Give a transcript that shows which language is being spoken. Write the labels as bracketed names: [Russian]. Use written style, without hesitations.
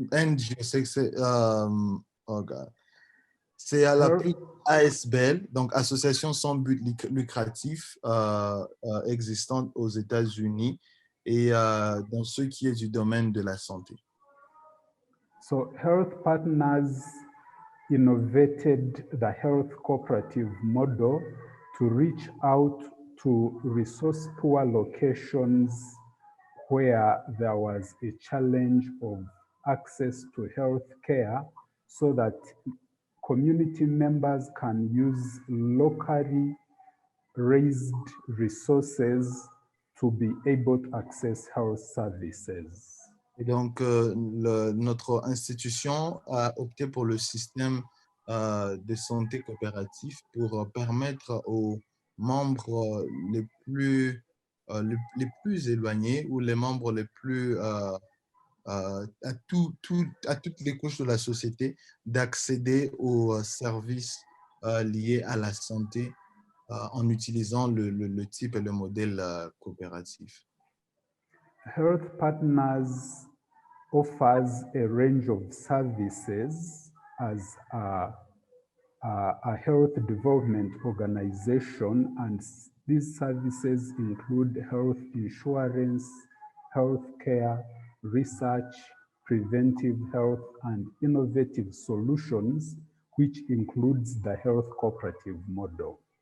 [French] NGO, c'est oh God. C'est à la plus ASBL, donc Association sans but lucratif existante aux États-Unis et dans ce qui est du domaine de la santé. [English] So Health Partners innovated the health cooperative model to reach out to resource-poor locations where there was a challenge of access to health care so that community members can use locally raised resources to be able to access health services. [French] Et donc, notre institution a opté pour le système de santé coopératif pour permettre aux membres les plus éloignés ou les membres les plus à toutes les couches de la société d'accéder aux services liés à la santé en utilisant le type et le modèle coopératif. [English] Health Partners offers a range of services as a health development organization, and these services include health insurance, health care, research, preventive health, and innovative solutions, which includes the health cooperative model.